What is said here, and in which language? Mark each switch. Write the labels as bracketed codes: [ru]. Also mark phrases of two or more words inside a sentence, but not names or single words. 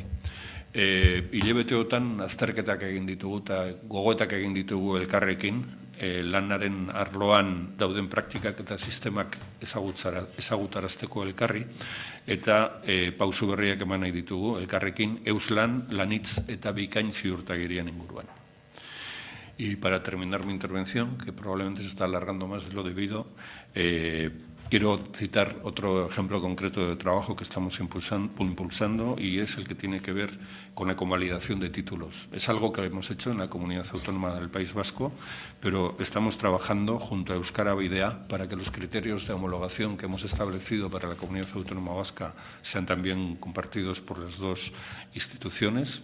[eu] Hilebeteotan azterketak egin ditugu eta gogoetak egin ditugu elkarrekin, lanaren arloan dauden praktikak eta sistemak ezagutarazteko elkarri, eta pausu berriak eman nahi ditugu elkarrekin euslan, lanitz eta bikain ziurtagirian inguruan. [es] Y para terminar mi intervención, que probablemente se está alargando más de lo debido, quiero citar otro ejemplo concreto de trabajo que estamos impulsando y es el que tiene que ver con la convalidación de títulos. Es algo que hemos hecho en la Comunidad Autónoma del País Vasco, pero estamos trabajando junto a Euskara Bidea para que los criterios de homologación que hemos establecido para la Comunidad Autónoma Vasca sean también compartidos por las dos instituciones.